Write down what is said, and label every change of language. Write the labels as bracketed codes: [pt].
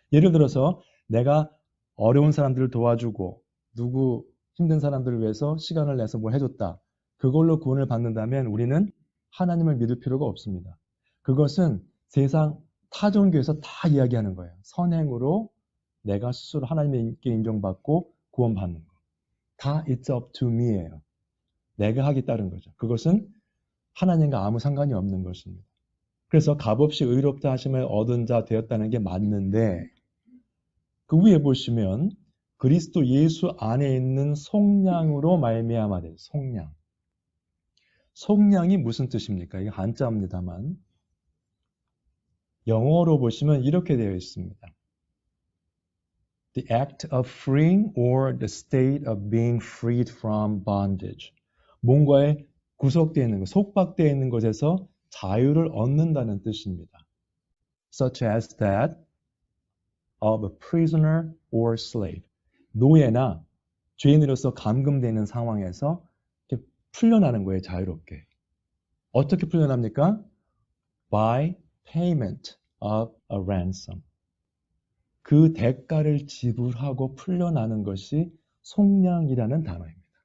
[ko] 예를 들어서 내가 어려운 사람들을 도와주고 누구 힘든 사람들을 위해서 시간을 내서 뭘 해줬다. 그걸로 구원을 받는다면 우리는 하나님을 믿을 필요가 없습니다. 그것은 세상 타종교에서 다 이야기하는 거예요. 선행으로 내가 스스로 하나님께 인정받고 구원받는 거. 다 [en] it's up to me [ko] 예요. 내가 하기 따른 거죠. 그것은 하나님과 아무 상관이 없는 것입니다. 그래서 값없이 의롭다 하심을 얻은 자 되었다는 게 맞는데 그 위에 보시면 그리스도 예수 안에 있는 속량으로 말미암아 된 속량. 속량이 무슨 뜻입니까? 이게 한자입니다만 영어로 보시면 이렇게 되어 있습니다. [en] The act of freeing or the state of being freed from bondage. [ko] 뭔가에 구속되어 있는 것, 속박되어 있는 것에서 자유를 얻는다는 뜻입니다. [en] Such as that of a prisoner or slave. [ko] 노예나 죄인으로서 감금되는 상황에서 이렇게 풀려나는 거예요, 자유롭게. 어떻게 풀려납니까? [en] By payment of a ransom. [ko] 그 대가를 지불하고 풀려나는 것이 속량이라는 단어입니다.